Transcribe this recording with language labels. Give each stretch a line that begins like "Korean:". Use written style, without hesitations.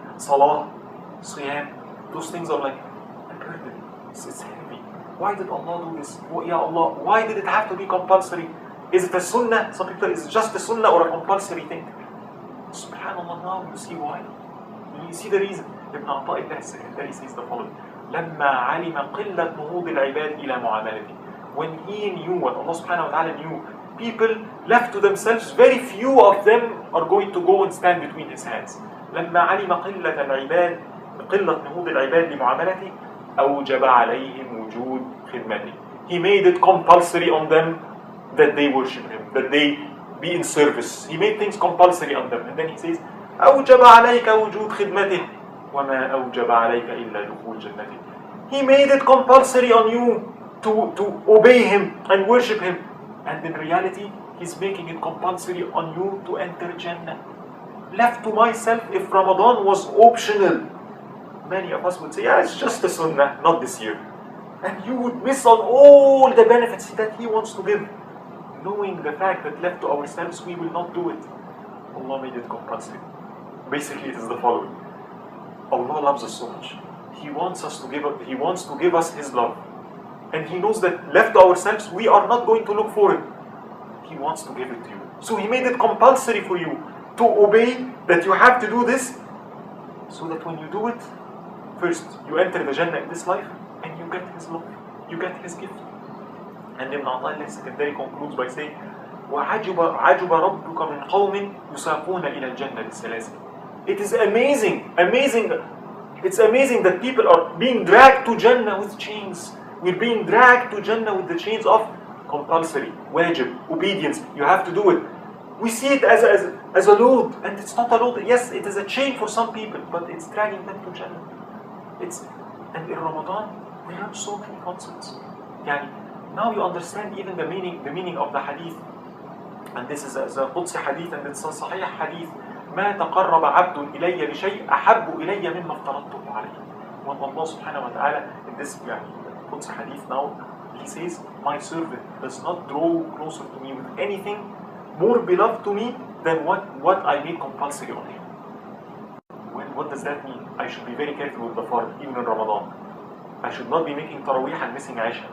English: The salah, siyam, those things are like a burden. It's heavy. Why did Allah do this? Oh, Ya Allah, why did it have to be compulsory? Is it a sunnah? Some people, is it just a sunnah or a compulsory thing? Subhanallah, now you see why. You see the reason. Ibn Ata'illah al-Secondary says the following.
Arabic: لما علم قلة نهوض العباد إلى معاملته.
English: When he knew, what Allah subhanahu wa ta'ala knew, people left to themselves, very few of them are going to go and stand between His hands.
Arabic: لما علم قلة نهوض العباد لمعاملته أوجب عليهم وجود خدمته.
English: He made it compulsory on them that they worship Him, that they be in service. He made things compulsory on them. And then He says,
Arabic: أوجب عليك وجود خدمته وما أوجب عليك إلا دخول جنته.
English: He made it compulsory on you to obey Him and worship Him. And in reality, He's making it compulsory on you to enter Jannah. Left to myself, if Ramadan was optional, many of us would say, yeah, it's just a sunnah, not this year. And you would miss on all the benefits that He wants to give. Knowing the fact that left to ourselves, we will not do it. Allah made it compulsory. Basically, it is the following. Allah loves us so much. He wants to give us His love. And He knows that left to ourselves, we are not going to look for it. He wants to give it to you. So He made it compulsory for you to obey, that you have to do this, so that when you do it, first, you enter the Jannah in this life, and you get His love. You get His gift. And Ibn Ata'illah al-Secondary concludes by saying,
Arabic: وَعَجُبَ رَبُّكَ مِنْ قَوْمٍ يُسَاقُونَ إِلَى الْجَنَّةِ السَّلَاسِلِ.
English: It is amazing. It's amazing that people are being dragged to Jannah with chains. We're being dragged to Jannah with the chains of compulsory, wajib, obedience. You have to do it. We see it as a load, and it's not a load. Yes, it is a chain for some people, but it's dragging them to Jannah. And in Ramadan, we learn so many concepts. Now you understand even the meaning of the hadith. And this is a Qudsi hadith, and it's a Sahih hadith.
Arabic: ما تقرب عبد إلي بشيء أحب إلي مما افترضته عليه.
English: When Allah subhanahu wa ta'ala, in this Qudsi hadith now, He says, my servant does not draw closer to me with anything more beloved to me than what I made compulsory on him. What does that mean? I should be very careful with the fard, even in Ramadan. I should not be making Taraweeh and missing Aisha.